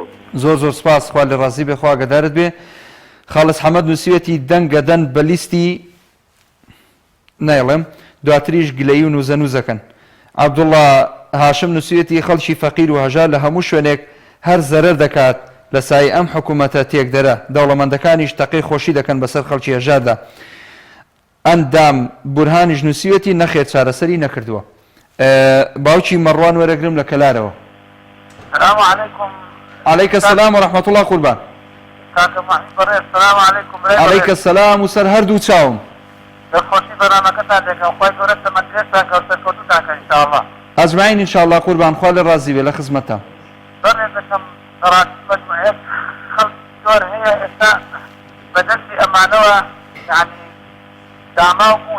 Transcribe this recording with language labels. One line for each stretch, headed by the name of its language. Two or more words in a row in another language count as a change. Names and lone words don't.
Central Kurdish: زۆر سپاس خوا لێ ڕازی بێ خوا گەدارت بێ خاڵس حەمەد نووسیوەتی دەنگەدەن بە لیستی نایڵێم دواتریش گلەیی و نوزەکەن عەبدوڵڵا هاشم نووسیوەتی خەڵکی فەقیر و هەژار لە هەموو شوێنێک هەر زەرەر دەکات لە سای ئەم حکوومەتە تێک دەرە دەوڵەمەندەکانیش تەقی خۆشی دەکەن بەسەر خەڵکی هەژاردا ئەندام بورهانیش نووسیوەتی نەخێر چارەسەری نەکردووە. باوکی مەڕوان وەرەگرم لە کەلارەوە.
Arabic: السلام عليكم. عليك السلام ورحمة الله قوربان. السلام عليكم. عليك السلام
Central Kurdish: وسەر هەردوو چاوم. دەستخۆشی بەرنامەکەتان دەکەم خۆی گەورە تەمەنگێتان کەوتە کەوتوتانکە ئینشاءالله. ئەجمعین ئینشاءالله قوربان خوا لە ڕازی بێ لە خزمەتە. بەڵێ دەکەم ڕاستی مەجموعەیەک خەڵکی زۆر هەیە ئێستا بەدەستی ئەمانەوە یعنی داماو بوون